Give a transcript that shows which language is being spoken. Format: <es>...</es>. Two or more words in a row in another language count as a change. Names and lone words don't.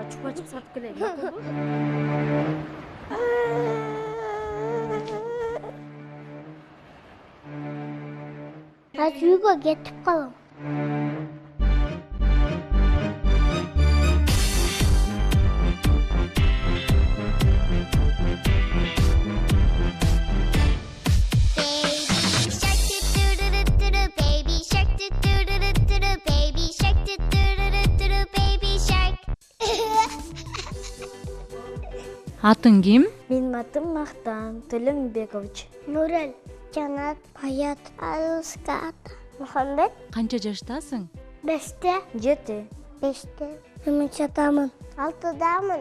<ky>качып сатып келейин. Азыр үйгө кетип калам.</ky> <en>Baby shark do-do-do-do-do, baby shark do-do-do-do-do, baby shark.</en> <ky>Атың ким? Менин атым Мактан Төлөнбекович. Нурел, Жанат, Аят, Алыскат, Мухаммед, Канча жаштасың? 5-те, 7. 5-те. Мен чатамын. 6-дамын.</ky>